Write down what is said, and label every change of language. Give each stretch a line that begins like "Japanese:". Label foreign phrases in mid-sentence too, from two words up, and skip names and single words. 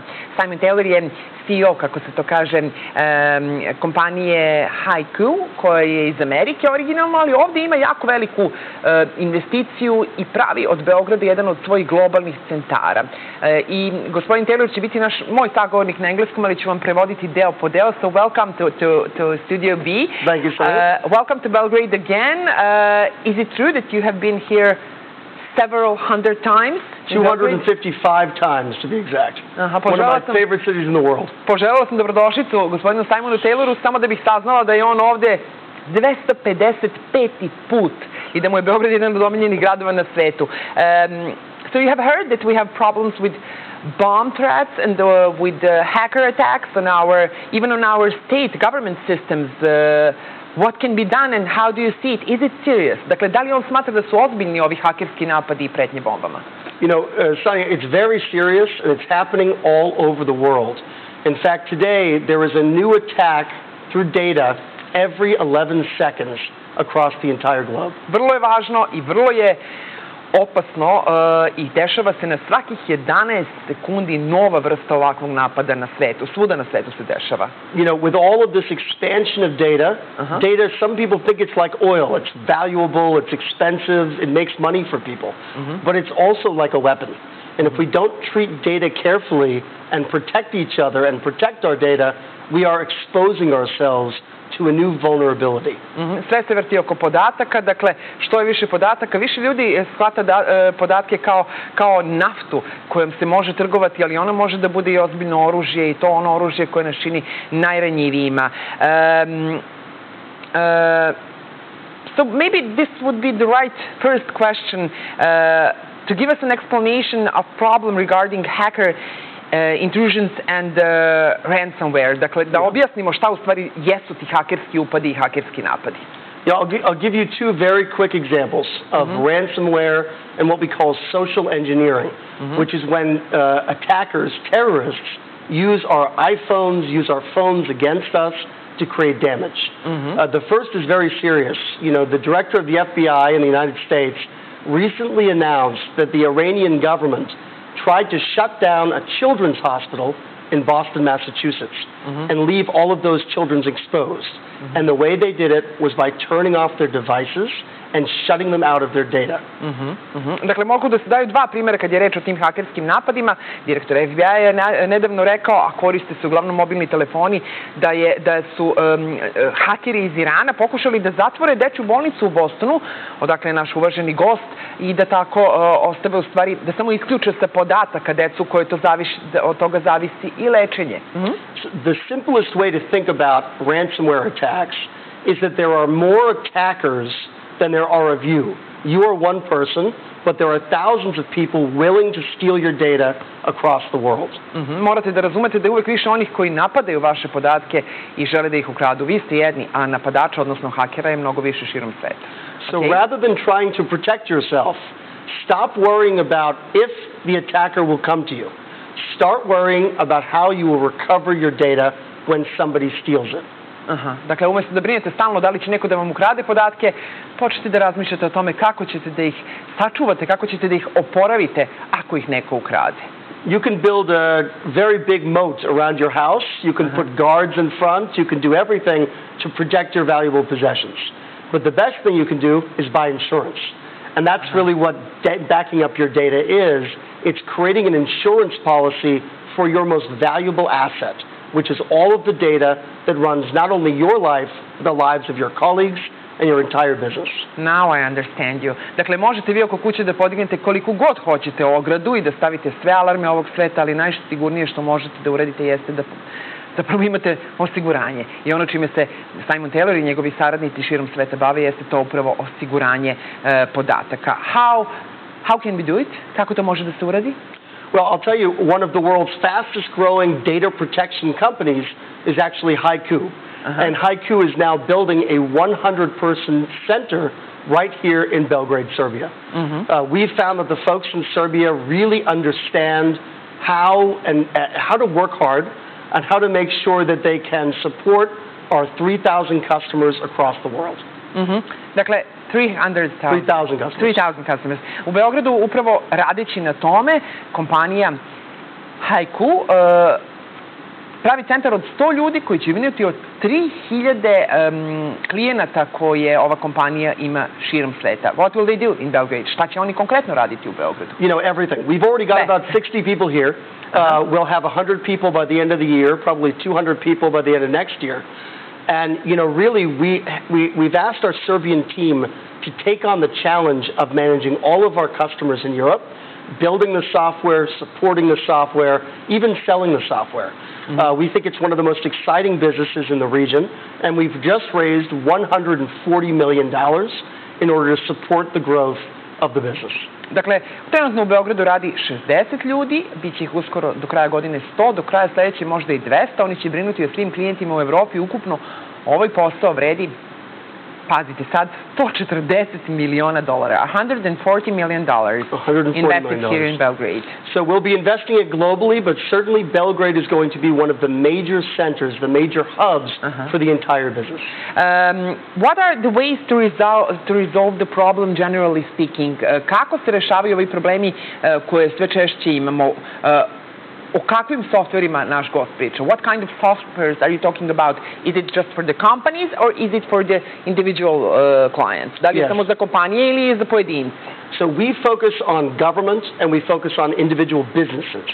Serbian: Simon Taylor je CEO, kako se to kaže, kompanije HYCU, koja je iz Amerike originalno, ali ovdje ima jako veliku investiciju i pravi od Beograda jedan od svojih globalnih centara. I gospodin Taylor će biti moj sagovornik na engleskom, ali ću vam prevoditi deo po deo.
English: So welcome to Studio B. Thank you, Sonia. Welcome to Belgrade again. Is it true that you have been here several hundred times? 255 times, to be exact. One of my favorite cities in the world.
Serbian: Poželjela sam dobrodošlicu gospodinu Simonu Tayloru samo da bih saznala da je on ovde 255. put i da mu je Beograd jedan od omiljenih gradova na svetu.
English: So you have heard that we have problems with bomb threats and with hacker attacks on even on our state government systems. What can be done and how do you see it? Is it serious?
Serbian: Dakle, da li on smatra da su ozbiljni ovi hakerski napadi i pretnje bombama?
English: You know, Sonia, it's very serious and it's happening all over the world. In fact, today there is a new attack through data every 11 seconds across the entire globe.
Serbian: Vrlo je važno i vrlo je opasno i dešava se na svakih 11 sekundi nova vrsta ovakvog napada na svetu. Svuda na svetu se dešava.
English: You know, with all of this expansion of data, some people think it's like oil. It's valuable, it's expensive, it makes money for people. But it's also like a weapon. And if we don't treat data carefully and protect each other and protect our data, we are exposing ourselves to a new vulnerability.
Serbian: Sve se vrti oko podataka, dakle, što je više podataka, više ljudi shvata podatke kao naftu kojom se može trgovati, ali ono može da bude i ozbiljno oružje i to ono oružje koje nas čini najranjivijima.
English: So maybe this would be the right first question to give us an explanation of problem regarding hacker intrusions and ransomware.
Serbian: Dakle, da objasnimo šta u stvari jesu ti hakerski upadi i hakerski napadi.
English: Yeah, I'll give you two very quick examples of ransomware and what we call social engineering, which is when attackers, terrorists, use our iPhones, use our phones against us to create damage. The first is very serious. You know, the director of the FBI in the United States recently announced that the Iranian government tried to shut down a children's hospital in Boston, Massachusetts, and leave all of those children exposed. And the way they did it was by turning off their devices and shutting them out of their data.
Serbian: Dakle, mogu da se daju dva primjera kad je reč o tim hakerskim napadima. Direktor FBI je nedavno rekao, a koriste se uglavnom mobilni telefoni, da su hakeri iz Irana pokušali da zatvore dečju bolnicu u Bostonu, odakle je naš uvaženi gost, i da tako ostave u stvari, da samo isključe sa podataka decu koje od toga zavisi i lečenje.
English: The simplest way to think about ransomware attacks is that there are more attackers than there are of you. You are one person, but there are thousands of people willing to steal your data across the world.
Serbian: Morate da razumete da je uvek više onih koji napadaju vaše podatke i žele da ih ukradu. Vi ste jedni, a napadača, odnosno hakera, je mnogo više širom sveta.
English: So rather than trying to protect yourself, stop worrying about if the attacker will come to you. Start worrying about how you will recover your data when somebody steals it.
Serbian: Dakle, umjesto da brinete stalno da li će neko da vam ukrade podatke, počnite da razmišljate o tome kako ćete da ih sačuvate, kako ćete da ih oporavite ako ih neko ukrade.
English: You can build a very big moat around your house. You can put guards in front. You can do everything to protect your valuable possessions. But the best thing you can do is buy insurance. And that's really what backing up your data is. It's creating an insurance policy for your most valuable asset, which is all of the data that runs not only your life, but the lives of your colleagues and your entire business. Now I understand you.
Serbian: Dakle, možete vi oko kuće da podignete koliko god hoćete ogradu i da stavite sve alarme ovog sveta, ali najsigurnije što možete da uradite jeste da zapravo imate osiguranje. I ono čime se Simon Taylor i njegovi saradnici širom sveta bave jeste to upravo osiguranje podataka.
English: How can we do it?
Serbian: Kako to može da se uradi?
English: Well, I'll tell you, one of the world's fastest growing data protection companies is actually HYCU. And HYCU is now building a 100-person center right here in Belgrade, Serbia. We've found that the folks in Serbia really understand how to work hard and how to make sure that they can support our 3,000 customers across the world.
Serbian: Dakle, 3,000 customers. U Beogradu, upravo radeći na tome, kompanija HYCU pravi centar od 100 ljudi koji će brinuti od 3.000 klijenata koje ova kompanija ima širom sveta.
English: What will they do in Belgrade?
Serbian: Šta će oni konkretno raditi u Beogradu?
English: You know, everything. We've already got about 60 people here. We'll have 100 people by the end of the year, probably 200 people by the end of next year. And, you know, really, we've asked our Serbian team to take on the challenge of managing all of our customers in Europe, building the software, supporting the software, even selling the software. We think it's one of the most exciting businesses in the region, and we've just raised $140 million in order to support the growth of the business.
Serbian: Dakle, trenutno u Beogradu radi 60 ljudi, bit će ih uskoro do kraja godine 100, do kraja sledeće možda i 200. Oni će brinuti o svim klijentima u Evropi. Ukupno ovaj posao vredi, pazite sad, $140 miliona.
English: $140 million invested here in Belgrade. So we'll be investing it globally, but certainly Belgrade is going to be one of the major centers, the major hubs for the entire business. What are the ways to resolve the problem, generally speaking?
Serbian: Kako se rešavaju ovi problemi koje sve češće imamo? O kakvim softverima naš gost priča?
English: What kind of softwares are you talking about? Is it just for the companies or is it for the individual clients?
Serbian: Da li je samo za kompanije ili je za pojedince?
English: So we focus on government and we focus on individual businesses.